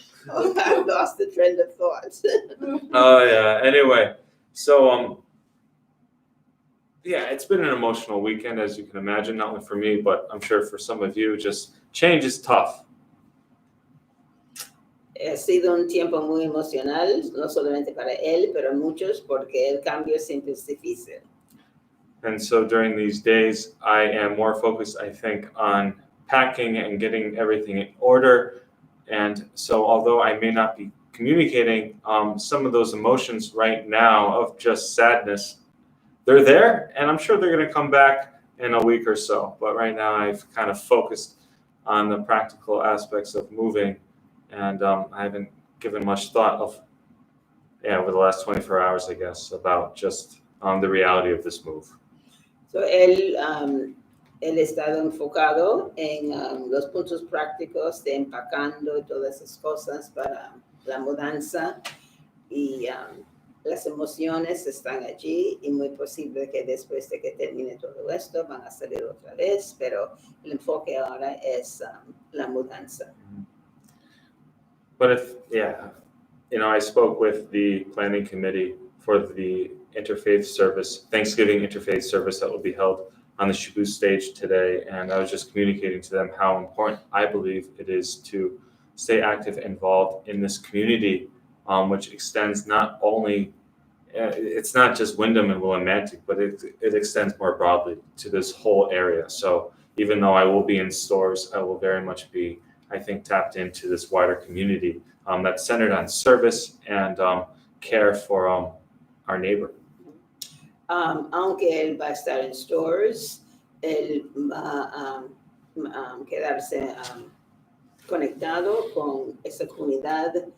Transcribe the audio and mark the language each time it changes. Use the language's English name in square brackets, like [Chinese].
[English] Oh, I've lost the trend of thought. Oh yeah. Anyway, so yeah, it's been an emotional weekend, as you can imagine, not only for me, but I'm sure for some of you. Just change is tough. [Spanish] Ha sido un tiempo muy emocional, no solamente para él, pero muchos, porque el cambio siempre es difícil. [English] And so during these days, I am more focused, I think, on packing and getting everything in order. And so although I may not be communicating some of those emotions right now of just sadness, they're there, and I'm sure they're going to come back in a week or so. But right now, I've kind of focused on the practical aspects of moving, and I haven't given much thought over the last 24 hours, I guess, about just the reality of this move. [Spanish] So él ha estado enfocado en los puntos prácticos de empacando y todas esas cosas para la mudanza, y las emociones están allí, y muy posible que después de que termine todo esto van a salir otra vez, pero el enfoque ahora es la mudanza. [English] But I spoke with the planning committee for the interfaith service, Thanksgiving interfaith service that will be held on the Shabu stage today, and I was just communicating to them how important I believe it is to stay active and involved in this community, which extends not only, it's not just Wyndham and Willimantic, but it extends more broadly to this whole area. So even though I will be in stores, I will very much be, I think, tapped into this wider community that's centered on service and care for our neighbor. [Spanish] Aunque él va a estar en stores, él va a quedarse conectado con esa comunidad.